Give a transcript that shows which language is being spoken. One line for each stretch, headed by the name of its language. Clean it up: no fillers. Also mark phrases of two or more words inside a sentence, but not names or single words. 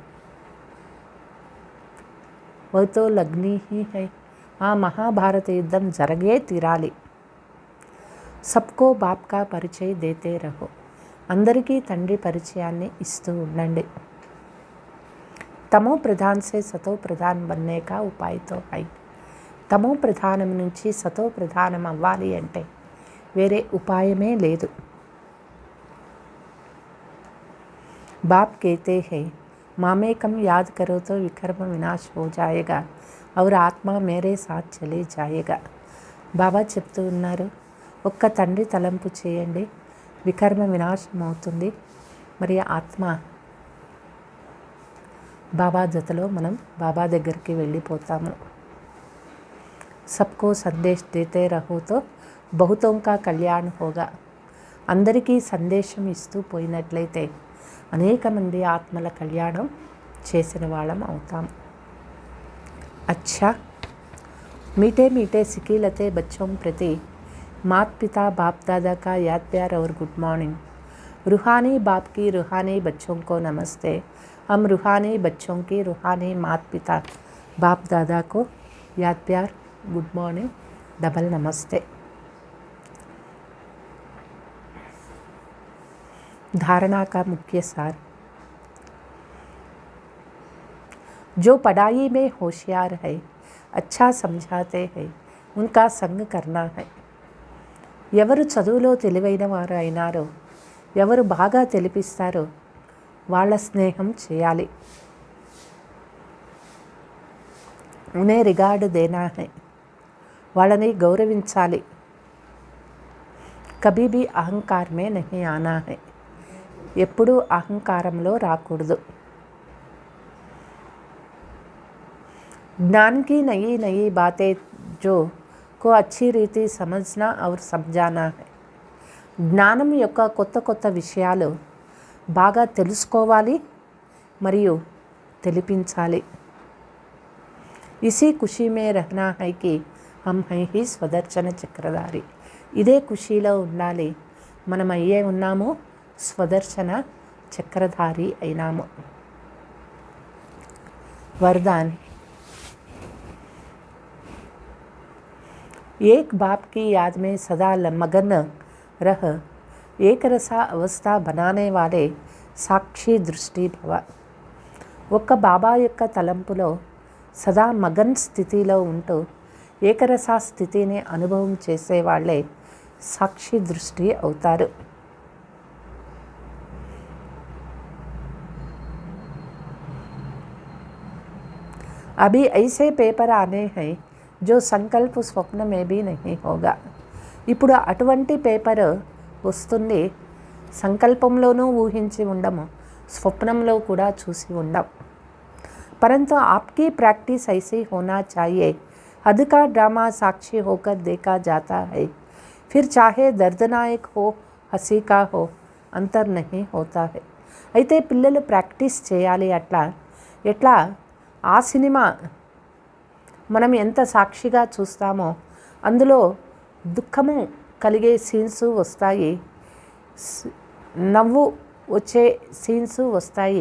Hindi: वह तो लगनी ही है.
Telugu: ఆ మహాభారత యుద్ధం జరిగే తీరాలి.
Hindi: सबको बाप का परिचय देते रहो.
Telugu: అందరికీ తండ్రి పరిచయాన్ని ఇస్తూ ఉండండి.
Hindi: तमो प्रधान से सतो प्रधान बनने का उपाय तो है.
Telugu: తమో ప్రధానం నుంచి సతో ప్రధానం అవ్వాలి అంటే వేరే ఉపాయమే లేదు.
Hindi: బాప్ कहते हैं मामेकम् याद करो तो विकर्म विनाश हो जायेगा और आत्मा मेरे साथ चले जायेगा.
Telugu: బాబా చెప్తూ ఉన్నారు ఒక్క తండ్రి తలంపు చేయండి, వికర్మ వినాశం అవుతుంది, మరి ఆత్మ బాబా జతలో మనం బాబా దగ్గరికి వెళ్ళిపోతాము.
Hindi: सबको संदेश देते रहो तो बहुतों का कल्याण होगा.
Telugu: అందరికీ సందేశం ఇస్తూ పోయినట్లయితే అనేక మంది ఆత్మల కళ్యాణం చేసిన వాళ్ళం అవుతాం.
Hindi: अच्छा मीठे मीठे सिकीलते बच्चों प्रति मात पिता बाप दादा का याद प्यार और
English: good morning.
Hindi: रूहानी बाप की रूहानी बच्चों को नमस्ते. हम रूहानी बच्चों की रूहानी मात पिता बाप दादा को याद प्यार
English: good morning
Hindi: डबल नमस्ते. धारणा का मुख्य सार. जो पढ़ाई में होशियार है, अच्छा समझाते हैं, उनका संग करना है.
Telugu: ఎవరు చదువులో తెలివైన వారు అయినారో, ఎవరు బాగా తెలిపిస్తారో వాళ్ళ స్నేహం చేయాలి.
Hindi: उन्हें रिगार्ड देना है,
Telugu: వాళ్ళని గౌరవించాలి.
Hindi: कभी भी अहंकार में नहीं आना है,
Telugu: ఎప్పుడూ అహంకారంలో రాకూడదు.
Hindi: ज्ञान की नई नई बातें जो को अच्छी रीति समझना और समझाना है.
Telugu: జ్ఞానం యొక్క కొత్త కొత్త విషయాలు బాగా తెలుసుకోవాలి మరియు తెలిపించాలి.
Hindi: इसी खुशी में रहना है कि हम हैं ही स्वदर्शन चक्रधारी.
Telugu: ఇదే ఖుషీలో ఉండాలి, మనం అయ్యే ఉన్నాము స్వదర్శన చక్రధారి అయినాము.
Hindi: వరదాన్. एक बाप की याद में सदा मगन रह एक रसा अवस्था बनाने वाले साक्षी दृष्टि भव.
Telugu: ఒక్క బాబా యొక్క తలంపులో సదా మగన్ స్థితిలో ఉంటూ ఏకరసా స్థితిని అనుభవం చేసేవాళ్లే సాక్షి దృష్టి అవుతారు.
Hindi: अभी ऐसे पेपर आने हैं जो संकल्प स्वप्न में भी नहीं होगा.
Telugu: ఇప్పుడు అటువంటి పేపర్ వస్తుంది, సంకల్పంలోనూ ఊహించి ఉండము, స్వప్నంలో కూడా చూసి ఉండం.
Hindi: परंतु आपकी प्रैक्टिस ऐसी होना चाहिए. हद का ड्रामा साक्षी होकर देखा जाता है, फिर चाहे दर्दनायक हो हंसी का हो अंतर नहीं होता है.
Telugu: అయితే పిల్లలు ప్రాక్టీస్ చేయాలి. ఎట్లా ఆ సినిమా మనం ఎంత సాక్షిగా చూస్తామో అందులో దుఃఖము కలిగే సీన్స్ వస్తాయి, నవ్వు వచ్చే సీన్స్ వస్తాయి.